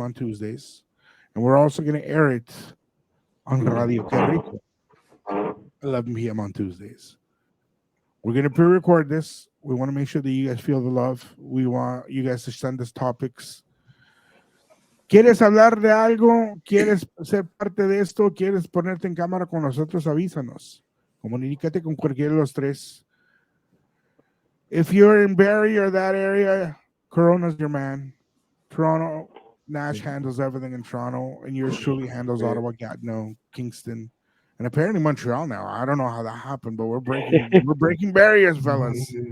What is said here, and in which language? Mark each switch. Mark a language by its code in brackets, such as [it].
[en] on Tuesdays, and we're also gonna air it on Radio Querico 11 p.m. on Tuesdays. We're gonna pre-record this. We want to make sure that you guys feel the love. We want you guys to send us topics. [es] ¿Quieres hablar de algo? ¿Quieres ser parte de esto? ¿Quieres ponerte en cámara con nosotros? Avísanos. Comunícate con cualquiera de los tres. [en] If you're in Barrie or that area, Corona's your man. Toronto, Nash handles everything in Toronto, and yours truly handles Ottawa, Gatineau, Kingston, and apparently Montreal now. I don't know how that happened, but we're breaking barriers, fellas.